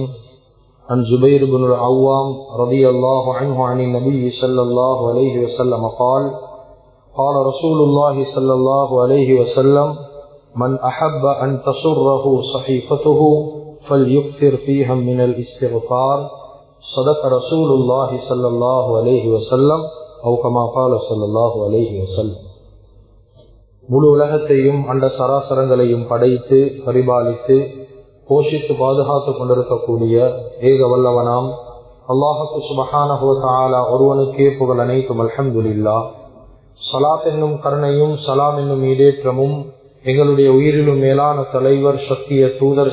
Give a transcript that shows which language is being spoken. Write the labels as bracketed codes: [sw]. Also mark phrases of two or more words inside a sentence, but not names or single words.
[ar] عن زبير بن العوام رضي الله عنه عن النبي صلى الله عليه وسلم قال: قال رسول الله صلى الله عليه وسلم: من أحب أن تسره صحيفته فليكثر فيها من الاستغفار. صدق رسول الله صلى الله عليه وسلم أو كما قال صلى الله عليه وسلم. [ta] முழு உலகத்தையும் அண்ட சராசரங்களையும் படைத்து பரிபாலித்து போஷித்து பாதுகாத்துக் கொண்டிருக்கக்கூடிய ஏக வல்லவனாம் அல்லாஹ்வுக்கு [ar] سبحانه وتعالى [ta] ஒருவனுக்கே புகழ் அனைத்தும். அல்ஹம்துலில்லாஹ். ஸலாத் என்னும் கருணையும் சலாம் என்னும் ஈடேற்றமும் எங்களுடைய உயிரிலும் மேலான தலைவர், சத்திய தூதர்,